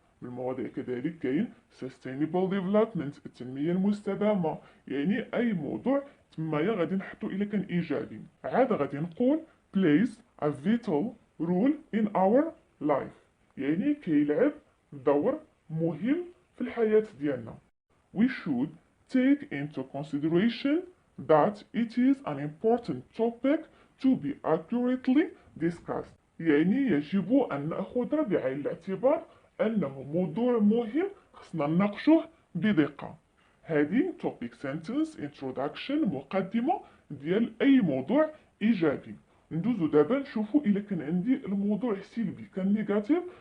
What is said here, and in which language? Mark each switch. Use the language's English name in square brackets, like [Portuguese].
[Arabic] من المواضيع كذلك كاين [English] sustainable development [Arabic] التنمية المستدامة، يعني أي موضوع تمايا غادي نحطو إلا كان إيجابي. عاد غادي نقول [English] plays a vital role in our life، [Arabic] يعني كيلعب دور مهم في الحياة ديالنا. [English] We should take into consideration that it is an important topic to be accurately discussed. [Arabic] يعني يجب أن نأخذ بعين الاعتبار أنه موضوع مهم خصنا نناقشه بدقة. هذه [English] topic sentence introduction [Arabic] مقدمة ديال أي موضوع إيجابي. ندوزو دابا نشوفو إلا كان عندي الموضوع سلبي كان نيجاتيف.